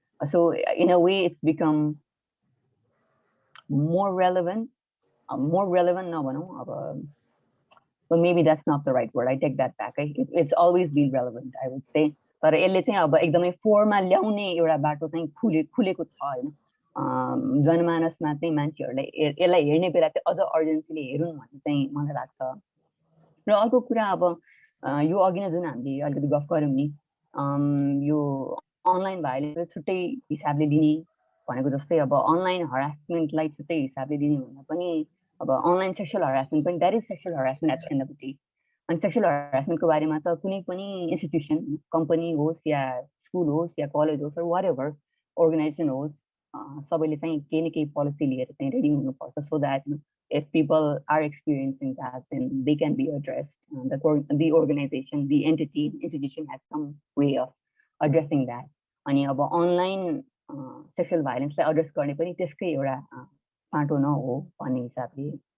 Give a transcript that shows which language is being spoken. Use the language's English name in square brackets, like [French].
[English] so in a way it's become more relevant [Nepali] नभनौँ अब, [English] well maybe that's not the right word, I take that back. It's always been relevant, I would say. [Nepali] तर यसले चाहिँ अब एकदमै फोरमा ल्याउने एउटा बाटो चाहिँ खुलेको छ होइन। जनमानसमा चाहिँ मान्छेहरूलाई यसलाई हेर्ने बेला चाहिँ अझ अर्जेन्सीले हेरौँ भन्ने चाहिँ मलाई लाग्छ। र अर्को कुरा अब यो अघि नै जुन हामीले अलिकति गफ गऱ्यौँ नि, यो अनलाइन भाइलेन्स छुट्टै हिसाबले दिने भनेको जस्तै अब अनलाइन हरासमेन्टलाई छुट्टै हिसाबले दिने भन्दा पनि अब अनलाइन सेक्सुअल हरासमेन्ट पनि [English] That is sexual harassment at the end of the day. [Nepali] अनि सेक्सुअल हरासमेन्टको बारेमा त कुनै पनि इन्स्टिट्युसन, कम्पनी होस् या स्कुल होस् या कलेज होस् [English] whatever organisation [Nepali] होस्, सबैले चाहिँ केही न केही पोलिसी लिएर चाहिँ रेडी हुनुपर्छ, [English] So that if people are experiencing that, then they can be addressed. The organization, the entity, institution has some way of addressing that. [Nepali] अनि अब अनलाइन सेक्सुअल भाइलेन्सलाई एड्रेस गर्ने पनि त्यसकै एउटा पाटो नहो भन्ने हिसाबले।